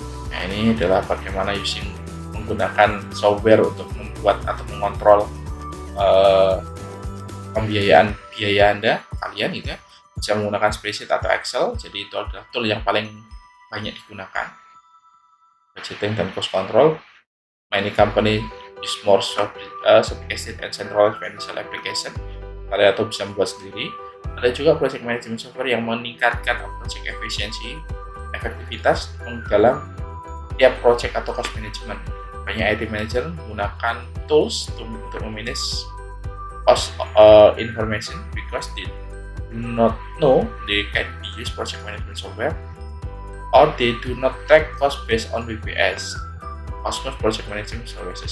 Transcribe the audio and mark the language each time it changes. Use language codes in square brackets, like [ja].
[id] Nah, ini adalah bagaimana menggunakan software untuk membuat atau mengontrol pembiayaan biaya kalian gitu ya. Bisa menggunakan spreadsheet atau Excel, jadi itu adalah tool yang paling banyak digunakan. Budgeting dan cost control. [en] Many company use more sophisticated and centralized financial application. [id] Kalian atau bisa membuat sendiri. Ada juga project management software yang meningkatkan project efisiensi, efektivitas dalam tiap project atau cost management. Banyak IT manager menggunakan tools untuk memanage cost information [en] because they do not know they can be used project management software, or they do not track cost based on BPS, Cosmos Project Management Services.